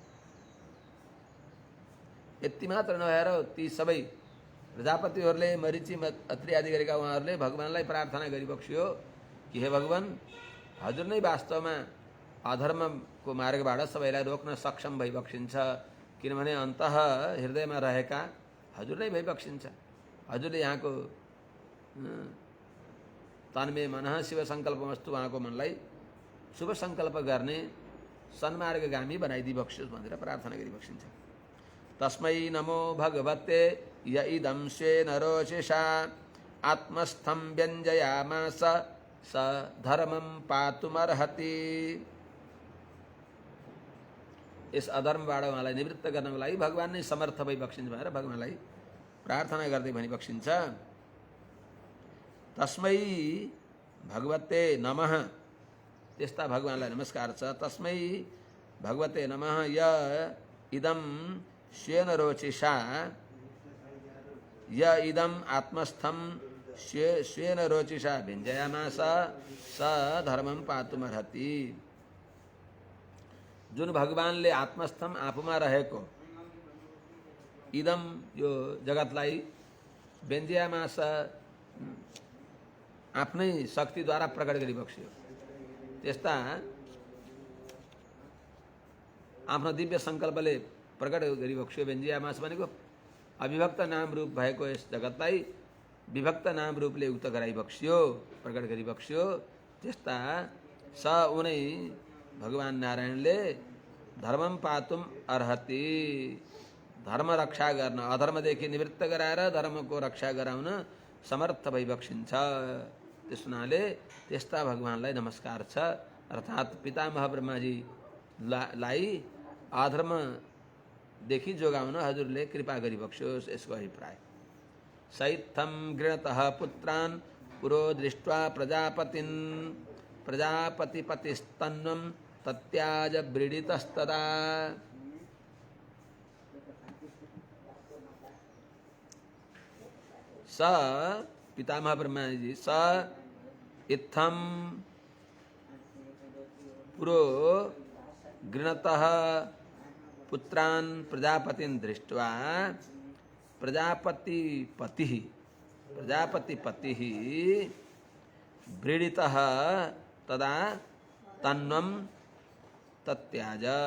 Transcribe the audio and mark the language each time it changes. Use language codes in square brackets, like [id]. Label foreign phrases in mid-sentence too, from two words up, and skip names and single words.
[ne] यति मात्र नभएर ती सबै प्रजापतिहरूले, मरीचि अत्रि आदि गरेका उहाँहरूले भगवानलाई प्रार्थना गरिबक्सियो कि हे भगवान, हजुर नै वास्तवमा अधर्मको मार्गबाट सबैलाई रोक्न सक्षम भइबक्सिन्छ, किनभने अन्तः हृदयमा रहेका हजुर नै भइबक्सिन्छ। हजुरले यहाँको [sa] तन्मे मनः शिव सङ्कल्पमस्तु, [ne] उहाँको मनलाई शुभ सङ्कल्प गर्ने सन्मार्गगामी बनाइदिबक्सियोस् भनेर प्रार्थना गरिबक्सिन्छ। [sa] तस्मै नमो भगवते य इदं स्वेन रोचिषा आत्मस्थं व्यञ्जयामास स धर्मं पातुमर्हति। [ne] यस अधर्मबाट उहाँलाई निवृत्त गर्नको लागि भगवान नै समर्थ भइबक्सिन्छ भनेर भगवानलाई प्रार्थना गर्दै भनिबक्सिन्छ। [sa] तस्मै भगवते नमः, [ne] त्यस्ता भगवानलाई नमस्कार छ। [sa] तस्मै भगवते नमः य इदं स्वेन रोचिषा, य इदं आत्मस्थं स्वेन रोचिषा व्यञ्जयामास स धर्मं पातुमर्हति। [ne] जुन भगवानले आत्मस्थम आफूमा रहेको इदम, यो जगतलाई व्यञ्जयामास आफ्नै शक्तिद्वारा प्रकट गरिबक्स्यो। त्यस्ता आफ्नो दिव्य सङ्कल्पले प्रकट गरिबक्स्यो व्यञ्जियामास भनेको अविभक्त नाम रूप भएको यस जगतलाई विभक्त नाम रूपले उक्त गराइबक्स्यो, प्रकट गरिबक्स्यो। त्यस्ता स उनै भगवान नारायणले [sa] धर्मम पातुम अर्हति, [ne] धर्म रक्षा गर्न, अधर्मदेखि निवृत्त गराएर धर्मको रक्षा गराउन समर्थ भइबक्सिन्छ। त्यस हुनाले त्यस्ता भगवानलाई नमस्कार छ। अर्थात् पितामह ब्रह्माजीलाई अधर्मदेखि जोगाउन हजुरले कृपा गरिबक्स्योस्, यसको अभिप्राय। [sa] सैत्थम गृणतः पुत्रान् पुरो दृष्ट्वा प्रजापतिन् प्रजापतिपतिस्तन्वं तत्याज व्रीडितस्तदा। स पितामह ब्रह्मा जी स इत्थम पुरो गृणतः पुत्रान् प्रजापतिन् दृष्ट्वा प्रजापतिपतिः व्रीडितः तदा तन्वं तत्याज।